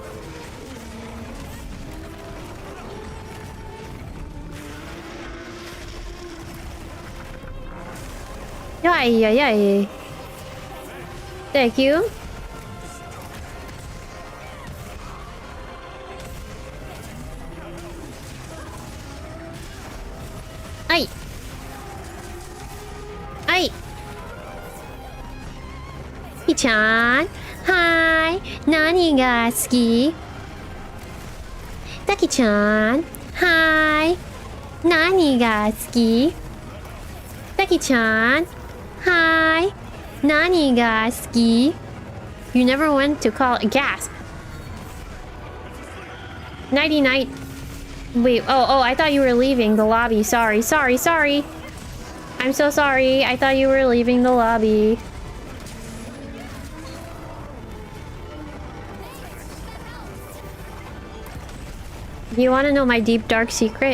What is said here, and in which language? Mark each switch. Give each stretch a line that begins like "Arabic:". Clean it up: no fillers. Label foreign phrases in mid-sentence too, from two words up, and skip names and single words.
English: Yay. Thank you. Ai. Duckie-chan.
Japanese: Hi. 何が好き? Duckie-chan. Hi. 何が好き?
English: Duckie-chan. Hi.
Japanese: 何が好き?
English: You never went to call gasp. Nighty night. Wait, oh, I thought you were leaving the lobby. Sorry. I'm so sorry. I thought you were leaving the lobby. Do you want to know my deep dark secret?